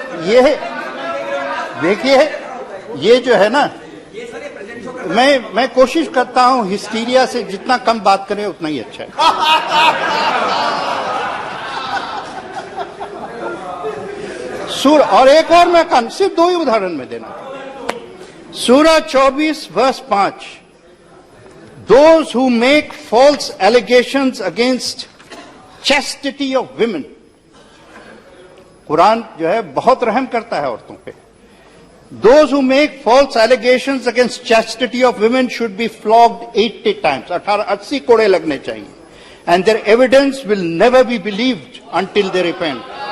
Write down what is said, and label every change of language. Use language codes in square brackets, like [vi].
[hi] ये देखिए, ये जो है ना, मैं कोशिश करता हूं हिस्टीरिया से जितना कम बात करें उतना ही अच्छा है। और एक और मैं सिर्फ 2 ही उदाहरण में देना। सूरा 24 verse 5, [en] those who make false allegations against chastity of women. [hi] Quran जो है बहुत रहम करता है औरतों पे। [en] Those who make false allegations against chastity of women should be flogged 80 times. [hi] 80 कोड़े लगने चाहिए. [en] And their evidence will never be believed until they repent.